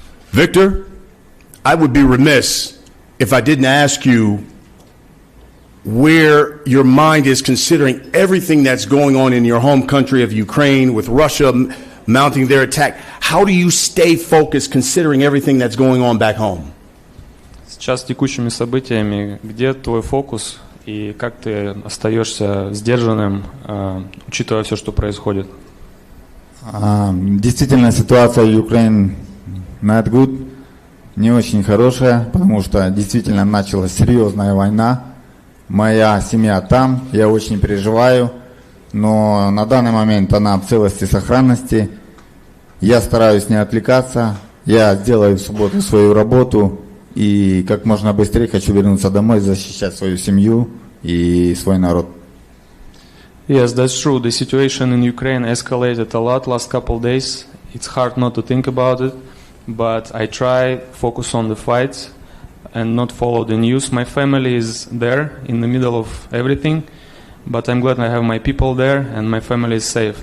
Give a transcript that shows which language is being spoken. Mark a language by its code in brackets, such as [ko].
[en] Victor, I would be remiss if I didn't ask you where your mind is considering everything that's going on in your home country of Ukraine with Russia mounting their attack. How do you stay focused considering everything that's going on back home? [ru] Сейчас текущими событиями, где твой фокус и как ты остаешься сдержанным, учитывая все, что происходит? Действительно, ситуация в Украине [en] not good, [ru] не очень хорошая, потому что действительно началась серьезная война. Моя семья там, я очень переживаю, но на данный момент она в целости и сохранности. Я стараюсь не отвлекаться, я сделаю в субботу свою работу и как можно быстрее хочу вернуться домой, защищать свою семью и свой народ. [en] Yes, that's true. The situation in Ukraine escalated a lot last couple days. It's hard not to think about it, but I try focus on the fight and not follow the news. My family is there in the middle of everything, but I'm glad I have my people there and my family is safe.